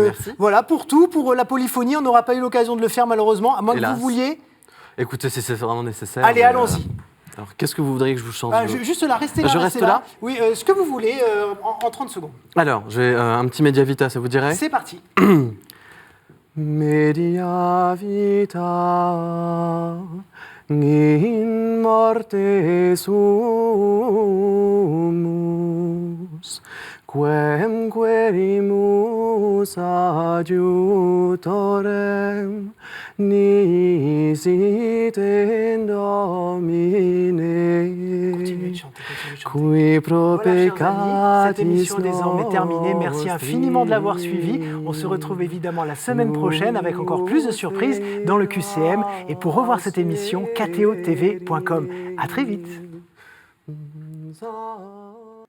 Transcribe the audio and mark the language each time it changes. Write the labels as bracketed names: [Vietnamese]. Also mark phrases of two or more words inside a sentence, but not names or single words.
[French] Merci. Voilà, pour tout, pour la polyphonie. On n'aura pas eu l'occasion de le faire, malheureusement, à moins que vous vouliez. Écoutez, si c'est vraiment nécessaire. Allez, allons-y. Alors, qu'est-ce que vous voudriez que je vous chante? Juste là, restez là. Je reste là. Oui, ce que vous voulez, en 30 secondes. Alors, je vais un petit Media Vita, ça vous dirait? C'est parti. [Latin] Media Vita in morte sumus, quem querimus adiutorem, nisi in Domine, [French] Continuez de chanter. [Latin] qui pro [French] Voilà, chers amis, cette [Latin] peccatis [French] émission désormais terminée. Merci [Latin] nostri. [French] infiniment de l'avoir suivi. On se retrouve évidemment la semaine prochaine avec encore plus de surprises dans le QCM. Et pour revoir cette émission, ktotv.com. À très vite.